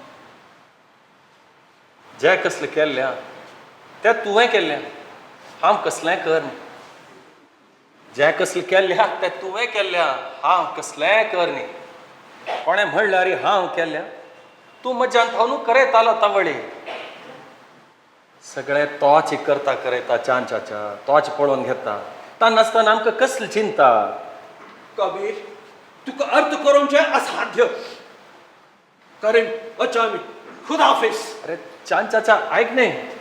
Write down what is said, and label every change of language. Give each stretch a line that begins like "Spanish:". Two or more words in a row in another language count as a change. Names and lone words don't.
Konkani: जें कसलें केल्ल्या तें तुवें केल्लें हांव कसलेंय कर न्ही जें कसलें केल्ल्या तें तुवें केल्ल्या हांव कसलेंय कर न्ही कोणें म्हणल्यार हांव केल्ल्या तूं म्हज्यान थावनू करयतालो तावळी सगळें तोच करता चांचाच्या तोच पळोवन घेता ता नासतना आमकां कसली चिंता कबीर तुका अर्थ करूंचें असाध्य करीन वचा आमी
Urdu: خدا حافظ
Konkani: अरे चांचाच्या ऐक न्ही